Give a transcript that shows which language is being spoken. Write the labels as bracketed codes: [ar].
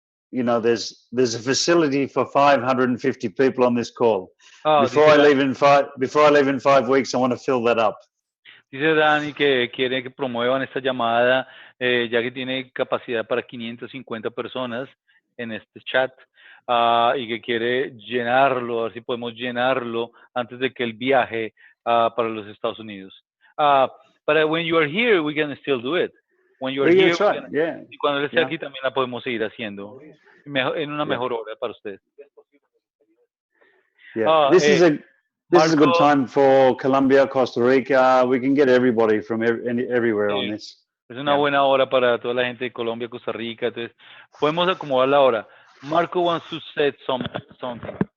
[en] you know, there's a facility for 550 people on this call. Ah, Before I leave in 5 weeks, I want to fill that up. [es] dice Dani que quiere que promuevan esta llamada, ya que tiene capacidad para 550 personas en este chat, y que quiere llenarlo, a ver si podemos llenarlo antes de que él viaje para los Estados Unidos. [en] But when you are here, we can still do it. When you are here, Right. [es] y cuando él esté aquí también la podemos seguir haciendo en una mejor hora para ustedes. [en] Yeah. This is a good time for Colombia, Costa Rica. We can get everybody from everywhere on this. [es] Es una buena hora para toda la gente de Colombia, Costa Rica. Entonces, podemos acomodar la hora. [en] Marco wants to say something.